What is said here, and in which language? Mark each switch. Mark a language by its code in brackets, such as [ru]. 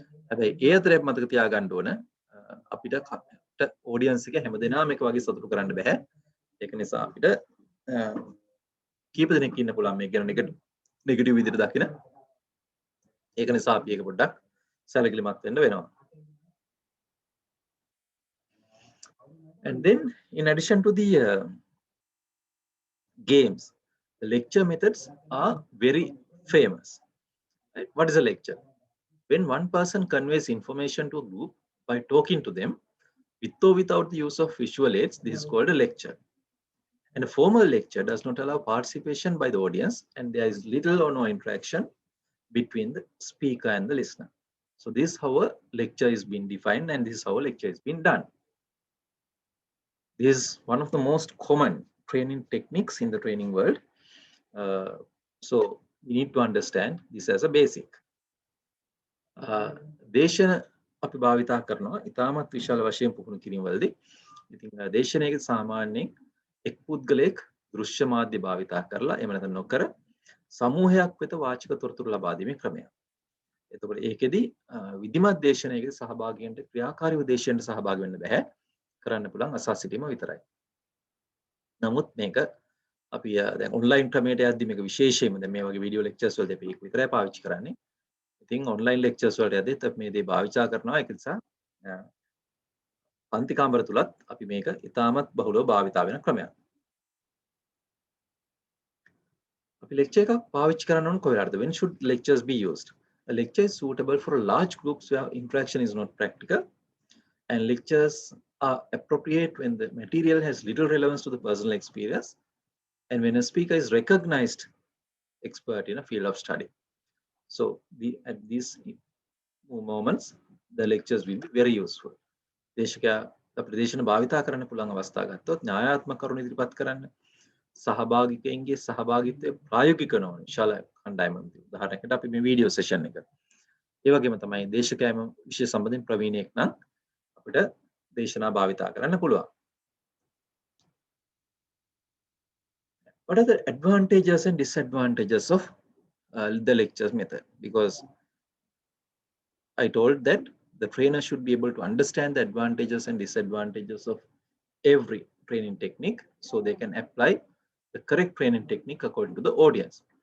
[si] හැබැයි ඒ අතරේ මතක තියාගන්න ඕන අපිට ඔඩියන්ස් එක හැමදෙනාම එක වගේ සතුටු කරන්න බෑ. ඒක නිසා අපිට කීප දෙනෙක් ඉන්න පුළුවන් මේක ගැන නෙගටිව් විදිහට දකින. ඒක නිසා අපි ඒක පොඩ්ඩක් සැලකිලිමත් වෙන්න වෙනවා. [en] And then in addition to the games, the lecture methods are very famous. Right? What is a lecture? When one person conveys information to a group by talking to them with or without the use of visual aids, this is called a lecture. And a formal lecture does not allow participation by the audience, and there is little or no interaction between the speaker and the listener. So this is how a lecture is being defined, and this is how a lecture is being done. This is one of the most common training techniques in the training world. So we need to understand this as a basic. [si] දේශන අපි භාවිතා කරනවා ඉතාමත් විශාල වශයෙන් පුහුණු කිරීම වලදී. ඉතින් දේශනයේ සාමාන්‍යයෙන් එක් පුද්ගලයෙක් දෘශ්‍ය මාධ්‍ය භාවිතා කරලා එහෙම නැත්නම් නොකර සමූහයක් වෙත වාචික තොරතුරු ලබා දීමේ ක්‍රමයක්. එතකොට ඒකෙදි විධිමත් දේශනයකදී සහභාගීන්ට ක්‍රියාකාරීව දේශනයට සහභාගී වෙන්න බෑ. කරන්න පුළුවන් අසා සිටීම විතරයි. නමුත් මේක අපි දැන් ඔන්ලයින් ක්‍රමයට යද්දි මේක විශේෂයෙන්ම දැන් මේ වගේ වීඩියෝ ලෙක්චර්ස් වලදී අපි ඒක විතරයි පාවිච්චි කරන්නේ. ඉතින් ඔන්ලයින් ලෙක්චර්ස් වලට යද්දිත් අපි මේ දේ භාවිතා කරනවා. ඒක නිසා පන්ති කාමර තුලත් අපි මේක ඉතාමත් බහුලව භාවිතා වෙන ක්‍රමයක්. අපි lecture එකක් පාවිච්චි කරන්න ඕන කොයි වෙලාවටද? [en] When should lectures be used? A lecture is suitable for large groups where interaction is not practical, and lectures are appropriate when the material has little relevance to the personal experience and when a speaker is recognized expert in a field of study. So at these moments, the lectures will be very useful. [si] දේශකයා ප්‍රදේශන භාවිතා කරන්න පුළුවන් අවස්ථා ගත්තොත් න්‍යායාත්මක කරුණු ඉදිරිපත් කරන්න, සහභාගිකයන්ගේ සහභාගීත්වය ප්‍රායෝගික කරන විශාල කණ්ඩායමක්. උදාහරණයකට අපි මේ වීඩියෝ සෙෂන් එක. ඒ වගේම තමයි දේශකයාම විෂය සම්බන්ධයෙන් ප්‍රවීණයෙක් නම් අපිට දේශනා භාවිතා කරන්න පුළුවන්. [en] What are the advantages and disadvantages of the lectures method? Because I told that the trainer should be able to understand the advantages and disadvantages of every training technique so they can apply the correct training technique according to the audience.